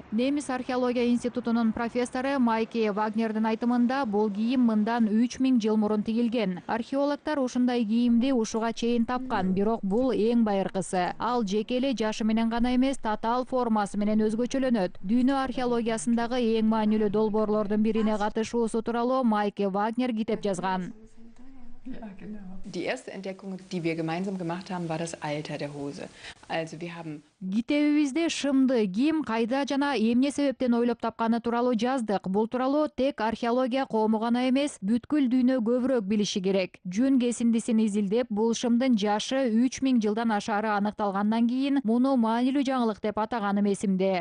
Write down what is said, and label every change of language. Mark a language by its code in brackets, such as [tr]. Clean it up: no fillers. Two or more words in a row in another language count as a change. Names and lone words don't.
[ky] Немис археология институтунун профессору Майке Вагнердин айтымында бул кийим мындан 3000 жыл мурун тигилген. Археологдор ушундай кийимди ушуга чейин тапкан, бирок бул эң байыркысы. Ал жеке эле жашы менен гана эмес, татаал формасы менен өзгөчөлөнөт. Дүйнө археологиясындагы эң маанилүү долбоорлордун бирине катышуусу тууралуу Майке Вагнер китеп жазган. [de] Die erste Entdeckung, die wir gemeinsam gemacht haben, war das Alter der Hose. Also wir haben [ky] Китебибизде шымды кийим кайда жана эмне себептен ойлоп тапканы тууралуу жаздык. Бул тууралуу тек археология коому гана эмес, бүткүл дүйнө көбүрөөк билиши керек. Жүн кесиндисин изилдеп, бул шымдын жашы 3000 жылдан ашаары аныкталгандан кийин муну маанилүү жаңылык деп атаганым эсимде.